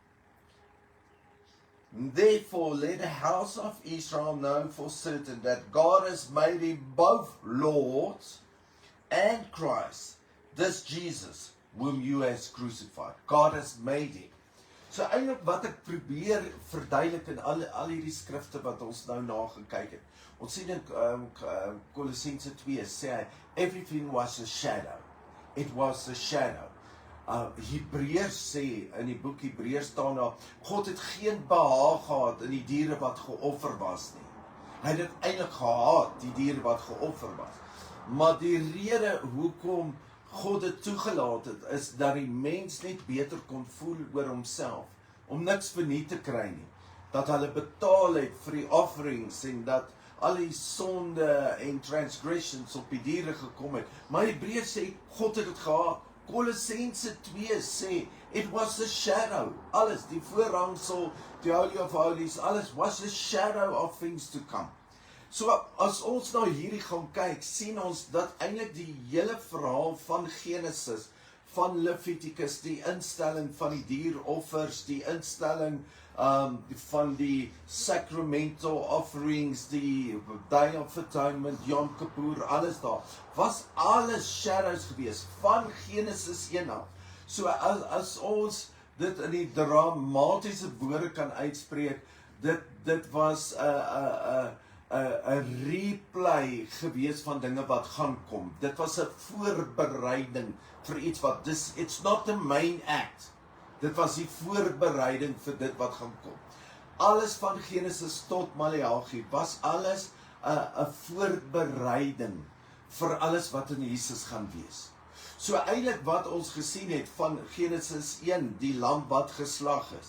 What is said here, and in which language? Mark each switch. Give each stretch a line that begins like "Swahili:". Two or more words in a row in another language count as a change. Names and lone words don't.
English: Therefore, let the house of Israel know for certain that God has made him both Lord and Christ, this Jesus, whom you has crucified. God has made him.
Afrikaans: So eintlik wat ek probeer verduidelik in al hierdie skrifte wat ons nou nagekyk het. Ons sien in Kolossense 2 sê hy,
English: everything was a shadow. It was a shadow.
Afrikaans: Hebreërs sê, in die boek Hebreërs staan daar, God het geen behaag gehad in die diere wat geoffer was nie. Hy het dit eintlik gehaat, die diere wat geoffer was. Maar die rede hoekom God het toegelaat het, is dat die mens net beter kon voel oor homself, om niks verniet te kry nie. Dat hulle betaal het vir die offerings, en dat al die sonde en transgressions op die diere gekom het. Maar Hebreërs sê, God het dit gehaat. Kolossense 2 sê,
English: it was a shadow,
Afrikaans: alles, die voorhangsel, die
English: Holy of Holies, alles was a shadow of things to come.
Afrikaans: So, as ons nou hierdie gaan kyk, sien ons dat eintlik die hele verhaal van Genesis, van Leviticus, die instelling van die dieroffers, die instelling van die
English: sacramental offerings,
Afrikaans: die Day of Atonement, Yom Kippur, alles daar, was alles shadows gewees, van Genesis 1 af. So as ons dit in die dramatiese woorde kan uitspreek, dit was 'n replay gewees van dinge wat gaan kom. Dit was 'n voorbereiding vir iets wat,
English: it's not the main act.
Afrikaans: Dit was die voorbereiding vir dit wat gaan kom. Alles van Genesis tot Maleagi was alles 'n voorbereiding vir alles wat in Jesus gaan wees. So eintlik wat ons gesien het van Genesis 1, die lam wat geslag is.